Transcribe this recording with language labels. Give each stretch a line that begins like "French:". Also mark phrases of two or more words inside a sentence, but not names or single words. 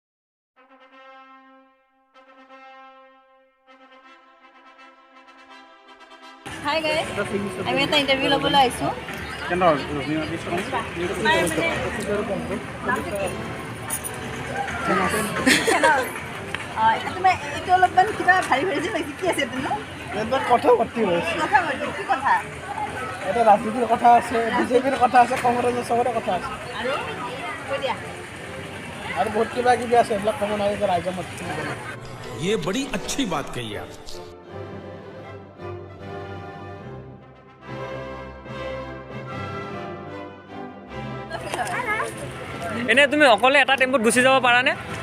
Assamese: হাই গাইছ আমি এটা ইণ্টাৰভিউ ল'বলৈ আহিছোঁ তোমাৰ এইটো অলপমান কিবা ভাৰী ভাৰী যেন লাগিছে কি আছে এইটো কথা পাতি হৈছে কথা পাতি কি কথা এটা ৰাজনীতিৰ কথা আছে বিজেপিৰ কথা আছে কংগ্ৰেছৰ চবৰে কথা আছে আৰু কৈ দিয়া আৰু বহুত কিবা কিবি আছে এইবিলাক ক'ব নোৱাৰি যে ৰাইজৰ মত
Hindi: ये बड़ी अच्छी बात कही आप
Assamese: এনে তুমি অকলে এটা টেম্পুত গুচি যাব পাৰানে